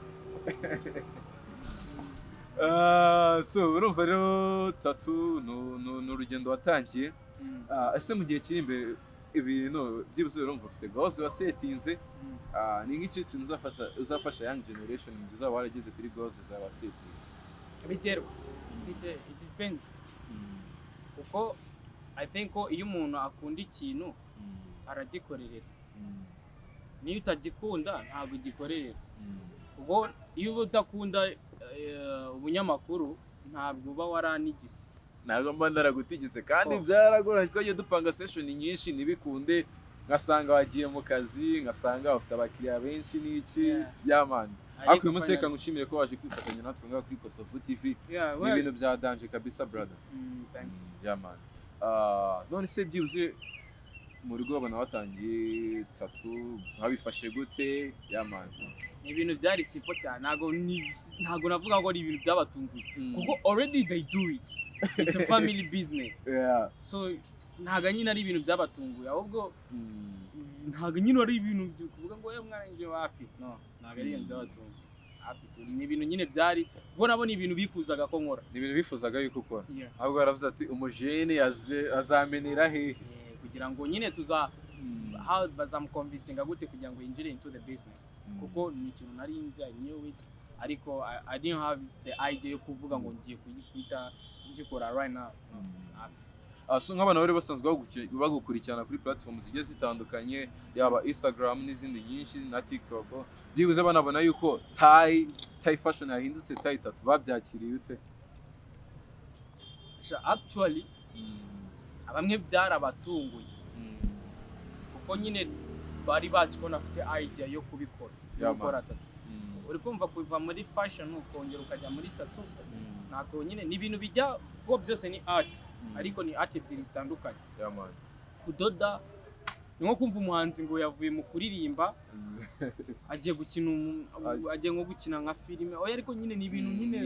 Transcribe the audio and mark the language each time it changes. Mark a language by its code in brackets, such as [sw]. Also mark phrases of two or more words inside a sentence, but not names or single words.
[rw] so urumva rero Tatoo no urugendo watangiye ese mu gihe kiri imbere ibintu byibuse urumva ufite goals wasetinze ni nk'iki kintu uzafasha [en] young generation [rw] mu gihe warageze kuri goals za wasetinze biterwa [en] it depends [rw] kuko [en] I think [rw] ko iyo umuntu akunda ikintu aragikorerera niyo utagikunda ntabwo ugikorerera ubwo iyo udakunda ubunyamakuru ntabwo uba waranigise ntabwo mba naragutigise kandi byaragoranye twagiye dupanga session nyinshi nibikunde ngasanga wagiye mu kazi ngasanga ufite abakiriya benshi n'iki yamani ariko uyu munsi reka ngushimire ko waje kwifatanya natwe ngaho kuri KOSOVU TV ni ibintu bya danger kabisa brother [en] thank you [rw] yamani none se byibuze mu rugo abana batangiye Tatoo babifashe gute yamani ni ibintu byari simple cyane ntago navuga ngo ari ibintu byabatunguye kuko [en] already they do it it's a family business [rw] so ntago nyine ari ibintu byabatunguye ahubwo ntago nyine ari ibintu kuvuga ngo mwana nje wapi no ntago ari ibintu byabatunguye ni ibintu nyine byari ubona ibintu bifuzaga ko nkora ni ibintu bifuzaga yuko ukora ahubwo baravuze ati umujene azamenera hehe kugira ngo nyine bazamuconvincinga gute kugira ngo yinjire [en] into the business [rw] kuko ni ikintu nari nzi [en] I knew it [rw] ariko [en] I didn't have the idea [rw] yo kuvuga ngo ngiye kuyita ngikora [en] right now [rw] so nk'abana bari basanzwe bagukurikirana kuri platform zigiye zitandukanye yaba Instagram n'izindi nyinshi na TikTok byibuze banabona yuko Thai fashion yahindutse Thai Tatoo babyakiriye ute actually abamwe byarabatunguye kuko nyine bari bazi ko nafite idea yo kubikora Tatoo uri kumva kuva muri fashion ukongera ukajya muri Tatoo nako nyine ni ibintu bijya ko byose ni art ariko ni art ebyiri zitandukanye kudoda ni nko kumva umuhanzi ngo yavuye mu kuririmba agiye nko gukina nka filime oya ariko nyine ni ibintu nyine